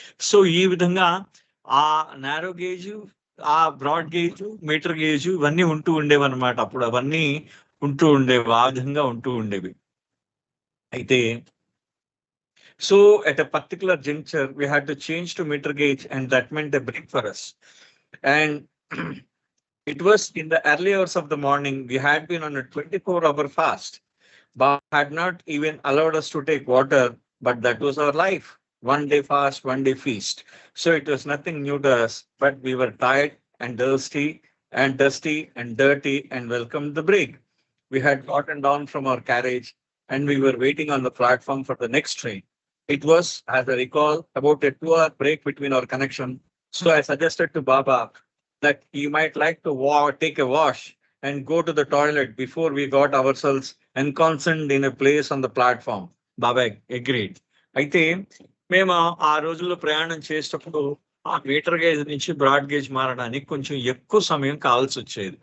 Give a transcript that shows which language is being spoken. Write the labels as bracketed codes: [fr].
[te] So ఈ విధంగా ఆ నారో గేజ్, ఆ బ్రాడ్ గేజ్, మీటర్ గేజ్ ఇవన్నీ ఉంటూ ఉండేవి అనమాట. అప్పుడు అవన్నీ ఉంటూ ఉండేవి, ఆ విధంగా ఉంటూ ఉండేవి. [en] అయితే so at a particular juncture we had to change to meter gauge, and that meant a break for us. And it was in the early hours of the morning. We had been on a 24-hour fast. Baba had not even allowed us to take water, but that was our life. One day fast, one day feast. So it was nothing new to us, but we were tired and dusty and dirty and welcomed the break. We had gotten down from our carriage and we were waiting on the platform for the next train. It was, as I recall, about a 2-hour break between our connection. So I suggested to Baba that he might like to take a wash and go to the toilet before we got ourselves ensconced in a place on the platform. Baba agreed. [te] అయితే మేము ఆ రోజుల్లో ప్రయాణం చేసేటప్పుడు ఆ metre gauge నుంచి broad gauge మారడానికి కొంచెం ఎక్కువ సమయం కావాల్సి వచ్చేది.